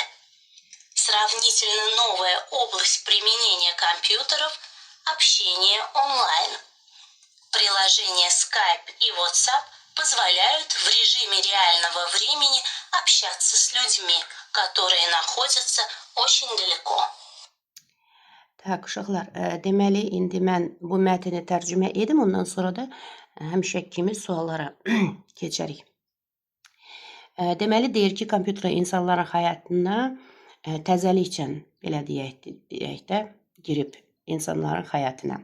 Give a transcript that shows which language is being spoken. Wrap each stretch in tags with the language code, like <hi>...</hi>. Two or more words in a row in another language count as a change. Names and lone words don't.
<ru>Сравнительно новая область применения компьютеров – общение онлайн. Приложения Skype и WhatsApp позволяют в режиме реального времени общаться с людьми, которые находятся очень далеко.</ru> <az>Tak, uşaqlar, deməli, indi mən bu mətni tərcümə edim, ondan sonra da həmişəki kimi suallara keçərik. Deməli, deyir ki, kompüter insanların həyatına təzəlikcən, belə deyək də, girib insanların həyatına.</az>